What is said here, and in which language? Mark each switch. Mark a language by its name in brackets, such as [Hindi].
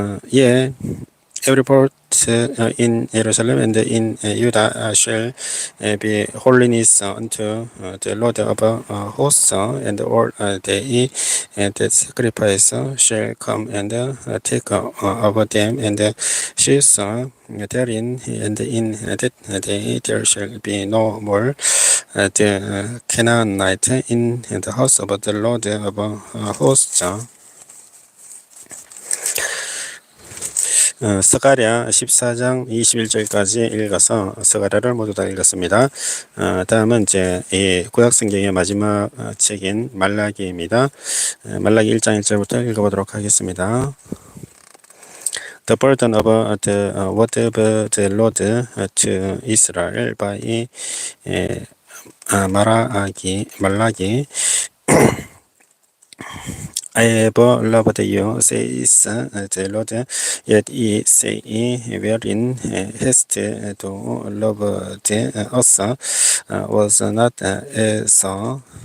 [English] Yea, every pot in Jerusalem and in Judah shall be holiness unto the Lord of hosts, and all they that sacrifice shall come and take of them and sheaves therein, and in that day there shall be no more the Canaanite in the house of the Lord of hosts. [Korean] 스가랴 14장 21절까지 읽어서 스가랴를 모두 다 읽었습니다. 다음은 이제 이 구약성경의 마지막 책인 말라기입니다. 말라기 1장 1절부터 읽어보도록 하겠습니다. [English] The burden of the word of the Lord to Israel by 말라기 I have loved you, says the Lord, yet ye say, wherein hast thou loved us, was not so.